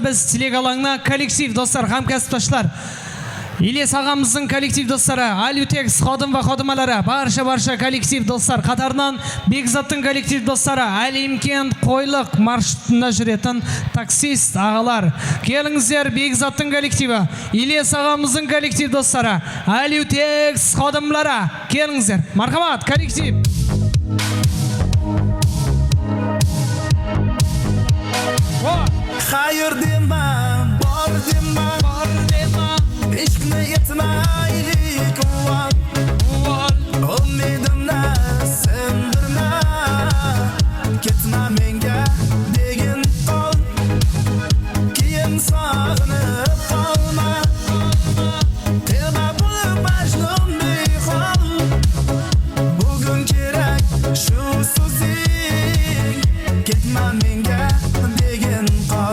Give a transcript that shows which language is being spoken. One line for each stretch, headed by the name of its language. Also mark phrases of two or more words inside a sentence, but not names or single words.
Kazakh: Біз тілек алаңына коллектив достар, хамкәсіпташлар. Илес ағамыздың коллектив достары, Алютекс,
Uzbek: Ходым ва Ходымалары,
Kazakh: барша коллектив достар. Қатарынан Бекзаттың коллектив достары, Әлимкент Қойлық маршрутында жүретін таксист ағалар. Келіңіздер, Бекзаттың коллективі, Илес ағамыздың коллектив достары, Алютекс,
Uzbek: Ходымалары.
Kazakh: Келіңіздер, мархабат, коллектив.
Uzbek: Hayır dema, bor dema, ishqni yetmaylik uvol, umidimni sindirma, ketma menga degin qol, keyin sog'inib qolma, tema bo'lib majnun behol, bugun kerak shu so'zing, ketma menga degin qol.